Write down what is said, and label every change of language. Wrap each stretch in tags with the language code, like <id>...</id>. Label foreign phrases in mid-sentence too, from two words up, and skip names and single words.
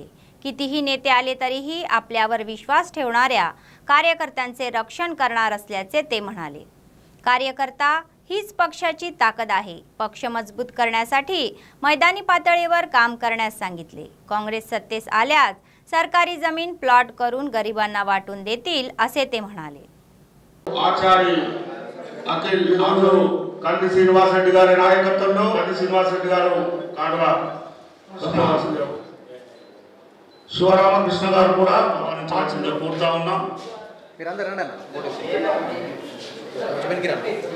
<mr>कितीही नेते आले तरीही आपल्यावर विश्वास ठेवणाऱ्या कार्यकर्त्यांचे रक्षण करणार असल्याचे ते म्हणाले। कार्यकर्ता हीच पक्षाची ताकद आहे। पक्ष मजबूत करण्यासाठी मैदानी पातळीवर काम करण्यास सांगितले। काँग्रेस सत्तेस आल्यास सरकारी जमीन प्लॉट करून गरिबांना वाटून देतील असे ते म्हणाले।</mr> <te>ఆచారి అఖిల్ అందరూ కంది శ్రీనివాస్ రెడ్డి గారి నాయకత్వంలో కంది శ్రీనివాస్ రెడ్డి గారు కాండవా శివరామకృష్ణ గారు కూడా ఆనందించాల్సిందిగా కోరుతా ఉన్నాం। మీరందరూ రండి అన్న వెనక్కి రండి</te>